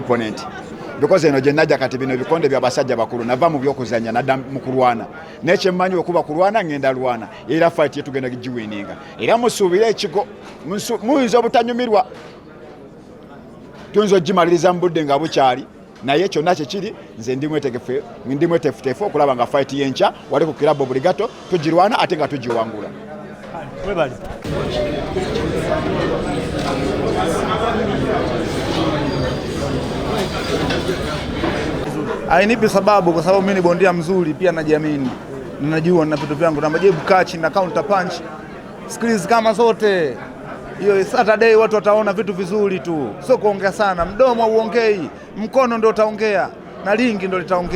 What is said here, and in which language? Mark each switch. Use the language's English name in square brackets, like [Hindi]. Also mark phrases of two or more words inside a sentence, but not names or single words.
[Ganda] opponent because eno gye najja kati bino ebikonde by'abasajja bakulu nava mu byokuzanya nadda mu kulwana naye kyemmanyi okuba kulwana ngenda lwana era fight yetugenda giwininga era musuubire ekigo muyinza obutanyumirwa tuyinza ogimaliriza mu budde nga bukyali naye kyonna kyekiri nze ndi mwetefutefu okulaba nga fight yenkya wali ku kirabo buligato tugirwana ate nga tugiwangula. [Swahili] Hainipi sababu kwa sababu mimi ni bondia mzuri pia najiamini. Ninajua nina vitu vyangu na majibu kachi na [English] counter punch. [Swahili] Skills kama zote. Hiyo Saturday watu wataona vitu vizuri tu. Sio kuongea sana. Mdomo hauongei. Mkono ndio utaongea. Na lingi ndio litaongea.